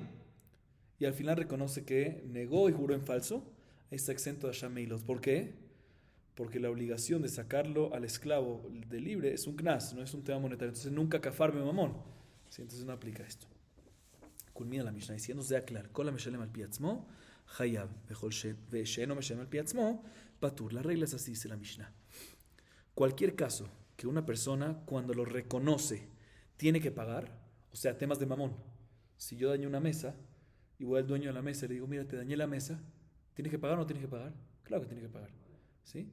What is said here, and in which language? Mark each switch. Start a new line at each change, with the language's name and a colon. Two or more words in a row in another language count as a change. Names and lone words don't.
Spanish: Y al final reconoce que negó y juró en falso. Está exento de
Hebrew: אשם מעילות.
Spanish: ¿Por qué? Porque la obligación de sacarlo al esclavo de libre es un knas, no es un tema monetario. Entonces nunca
Hebrew: כפר בממון.
Spanish: ¿Sí? Entonces no aplica esto. Culmina la Mishnah diciendo, sea claro,
Hebrew: כל המשלם על פי עצמו, חייב, ושאינו משלם על פי עצמו, פטור.
Spanish: La regla es así, dice la Mishnah. Cualquier caso que una persona, cuando lo reconoce, tiene que pagar, o sea, temas de mamón. Si yo daño una mesa y voy al dueño de la mesa y le digo, mira, te dañé la mesa, ¿tienes que pagar o no tienes que pagar? Claro que tiene que pagar. ¿Sí?